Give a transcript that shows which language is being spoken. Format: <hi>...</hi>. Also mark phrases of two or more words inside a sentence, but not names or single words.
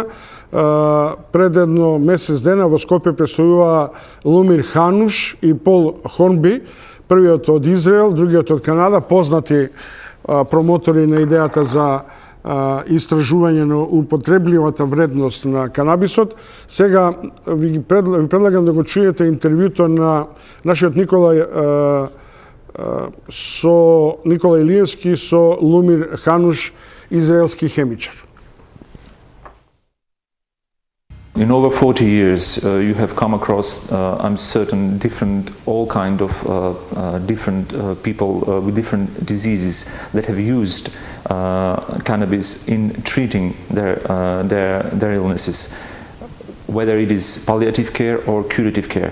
<mk>Пред едно месец дена во Скопје представува Лумир Хануш и Пол Хорнби, првиот од Израел, другиот од Канада, познати промотори на идејата за истражување на употребливата вредност на канабисот. Сега ви предлагам да го чуете интервјуто на нашиот Никола Илиевски со Лумир Хануш, израелски хемичар.</mk> <en>In over 40 years, you have come across, I'm certain, all kind of different people with different diseases that have used cannabis in treating their illnesses, whether it is palliative care or curative care.</en>